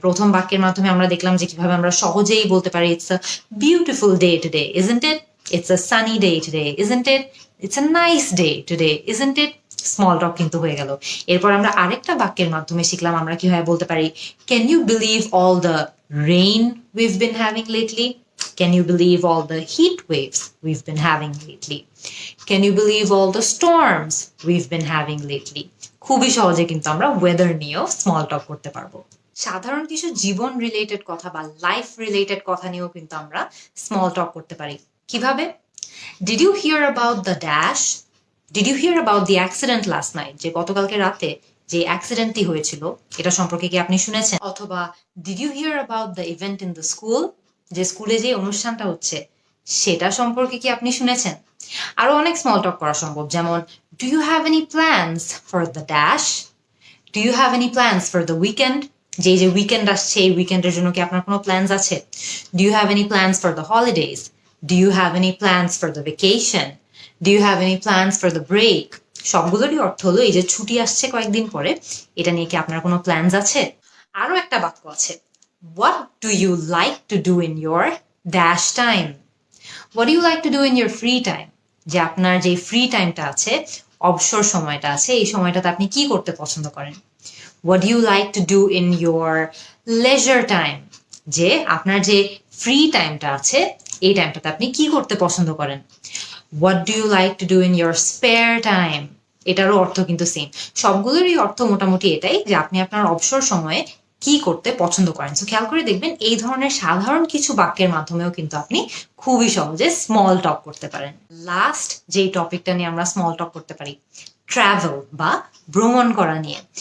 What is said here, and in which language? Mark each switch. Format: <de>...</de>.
<bn>প্রথম বাক্যের মাধ্যমে আমরা দেখলাম যে কিভাবে আমরা সহজেই বলতে পারি</bn> <en>It's a beautiful day today, isn't it? It's a sunny day today, isn't it? It's a nice day today, isn't it? Small talk</en> <bn>কিন্তু হয়ে গেল। এরপর আমরা আরেকটা বাক্যের মাধ্যমে শিখলাম আমরা কিভাবে বলতে পারি</bn> <en>Can you believe all the rain we've been having lately? Can you believe all the heat waves we've been having lately? Can you believe all the storms we've been having lately?</en> <bn>খুবই সহজে কিন্তু আমরা weather নিয়েও small টক করতে পারবো। সাধারণ কিছু জীবন related কথা বা লাইফ রিলেটেড কথা নিয়েও কিন্তু আমরা স্মল টক করতে পারি। কিভাবে?</bn> <en>Did you hear about the dash? Did you hear about the accident last night?</en> <bn>যে গতকালকে রাতে যে অ্যাক্সিডেন্টটি হয়েছিল এটা সম্পর্কে কি আপনি শুনেছেন? অথবা</bn> <en>Did you hear about the event in the school?</en> <bn>যে স্কুলে যে অনুষ্ঠানটা হচ্ছে সেটা সম্পর্কে কি আপনি শুনেছেন? আরো অনেক স্মল টক করা সম্ভব, যেমন</bn> <en>Do you have any plans for the dash? Do you have any plans for the weekend?</en> <bn>যে উইকেন্ড আসছে এই উইকেন্ডের জন্য কি আপনার কোনো প্ল্যানস আছে?</bn> <en>Do you have any plans for the holidays? Do you have any plans for the vacation? Do you have any plans for the break?</en> <bn>সবগুলোরই অর্থ হলো এই যে ছুটি আসছে কয়েকদিন পরে, এটা নিয়ে কি আপনার কোনো প্ল্যানস আছে? আরো একটা বাক্য আছে,</bn> <en>what do you like to do in your dash time? What do you like to do in your free time?</en> <bn>যে আপনার যে ফ্রি টাইমটা আছে, অবসর সময়টা আছে, এই সময়টাতে আপনি কি করতে পছন্দ করেন?</bn> <en>What do you like to do in your leisure time?</en> <bn>যে আপনার যে ফ্রি টাইমটা আছে এই টাইমটাতে আপনি কি করতে পছন্দ করেন?</bn> <en>What do you like to do in your spare time?</en> <bn>এটারও অর্থ কিন্তু সেম। সবগুলোরই অর্থ মোটামুটি এটাই যে আপনি আপনার অবসর সময়ে কি করতে পছন্দ করেন। সো খেয়াল করে দেখবেন এই ধরনের সাধারণ কিছু বাক্যের মাধ্যমেও কিন্তু আপনি খুবই সহজে স্মল টক করতে পারেন। লাস্ট যেই টপিকটা নিয়ে আমরা স্মল টক করতে পারি, ট্রাভেল বা ভ্রমণ করা নিয়ে।</bn>